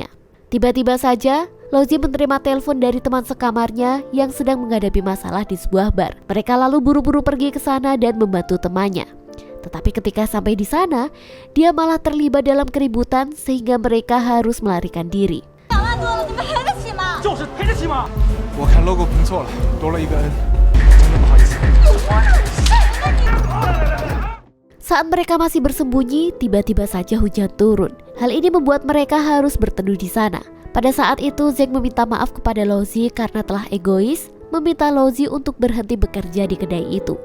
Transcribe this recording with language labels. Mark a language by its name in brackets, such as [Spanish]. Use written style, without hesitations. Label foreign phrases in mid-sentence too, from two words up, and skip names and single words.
[Indonesian] Tiba-tiba saja, Lowzi menerima telepon dari teman sekamarnya yang sedang menghadapi masalah di sebuah bar. Mereka lalu buru-buru pergi ke sana dan membantu temannya. Tetapi ketika sampai di sana, dia malah terlibat dalam keributan sehingga mereka harus melarikan diri. [Chinese] 就是赔得起吗？我看 logo 拼错了，多了一个 N， 真的不好意思。 [Indonesian] Saat mereka masih bersembunyi, tiba-tiba saja hujan turun. Hal ini membuat mereka harus berteduh di sana. Pada saat itu, Zhang meminta maaf kepada Lowzi karena telah egois, meminta Lowzi untuk berhenti bekerja di kedai itu.